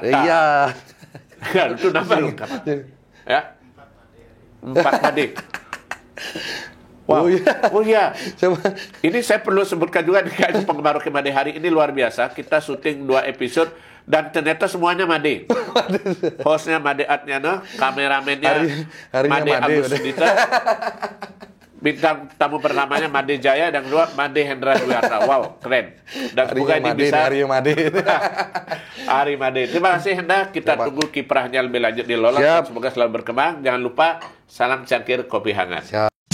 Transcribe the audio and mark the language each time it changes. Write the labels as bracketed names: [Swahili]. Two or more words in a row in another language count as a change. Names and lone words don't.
[Indonesian] Iya. Itu nama lengkap. Ya. 4 Made. Wow. Oh iya. Coba. Ini saya perlu sebutkan juga nih, penggemar Made hari ini luar biasa. Kita syuting 2 episode dan ternyata semuanya Made. Hostnya Made Adnyana, kameramennya Made Agus Sudita, bintang tamu pertamanya Made Jaya, dan kedua Made Hendra Dwiarta. Wow, keren. Dan semoga ini bisa Hari Made. Terima kasih Hendra. Kita tunggu kiprahnya lebih lanjut di Lolos. Semoga selalu berkembang. Jangan lupa salam cangkir kopi hangat.